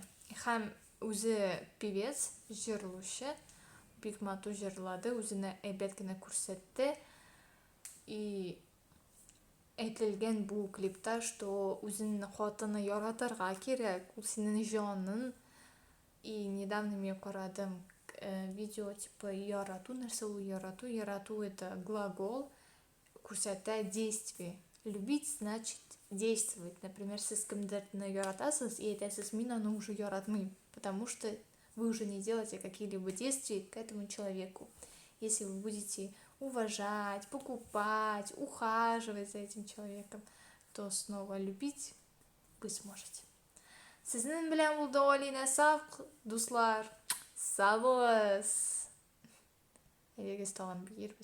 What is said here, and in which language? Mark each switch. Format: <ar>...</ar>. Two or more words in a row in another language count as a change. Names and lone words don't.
<tt>Һәм үзе певец, җырлаучы, бик матур җырлады, үзенә әйбәт кенә күрсәтте. И әйтелгән бу клипта, что үзенең хатыны яратырга кирәк, ул синең җаның.</tt> <ru>И недавно</ru> <tt>мен карадым видео, типа, ярату, нәрсә ул ярату?</tt> <ru>Ярату это глагол, күрсәтә действие. Любить значит действовать. Например,</ru> <tt>сез кемдерне яратасыз и әйтәсез, мин аны уже яратмыйм,</tt> <ru>потому что вы уже не делаете какие-либо действия к этому человеку. Если вы будете уважать, покупать, ухаживать за этим человеком, то снова любить вы сможете.</ru> <tt>Сезнең белән булды Алина Саф, дуслар. Сау булыгыз. Әйдәгез тагын бирбез.</tt>